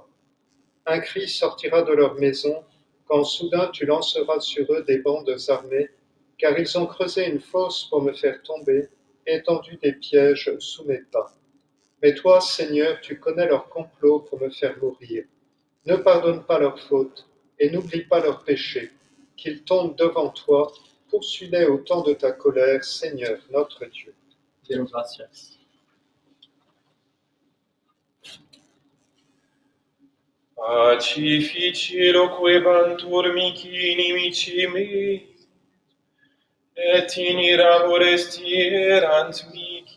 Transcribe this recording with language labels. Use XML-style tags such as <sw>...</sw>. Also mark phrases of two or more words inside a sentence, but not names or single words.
<fr>Un cri sortira de leur maison, quand soudain tu lanceras sur eux des bandes armées, car ils ont creusé une fosse pour me faire tomber, et tendu des pièges sous mes pas. Mais toi, Seigneur, tu connais leur complot pour me faire mourir. Ne pardonne pas leurs fautes, et n'oublie pas leurs péchés. Qu'ils tombent devant toi, poursuis-les au temps de ta colère, Seigneur, notre Dieu.</fr> <la>Deo gratias. Pacifici loquebantur mihi inimici mei, et in ira forestierant mihi.</la>